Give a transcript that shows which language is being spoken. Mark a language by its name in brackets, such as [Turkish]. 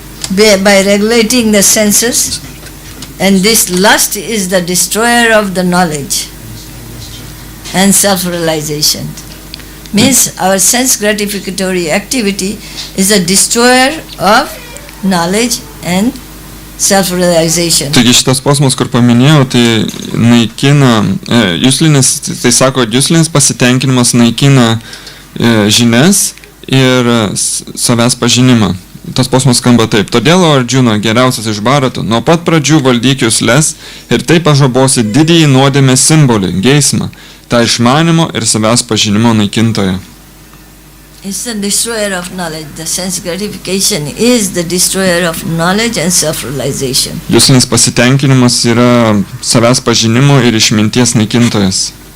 [English] By regulating the senses, and this lust is the destroyer of the knowledge and self-realization. Means our sense gratificatory activity is a destroyer of knowledge and self-realization. [Lithuanian] Taigi šitas posmas, kur paminėjau, tai naikina, juslinis, tai sako, juslinis pasitenkinimas naikina žinias ir savęs pažinimą. Tas posmas skamba taip. Todėl, Arjuna, geriausias iš Bharatų, nuo pat pradžių valdyk jusles ir taip pažabosi didįjį nuodėmės simbolį, geismą, tą išmanimo ir savęs pažinimo naikintoją. [English] It's the destroyer of knowledge. The sense gratification is the destroyer of knowledge and self-realization. [Lithuanian] Juslinis pasitenkinimas yra savęs pažinimo ir išminties naikintojas.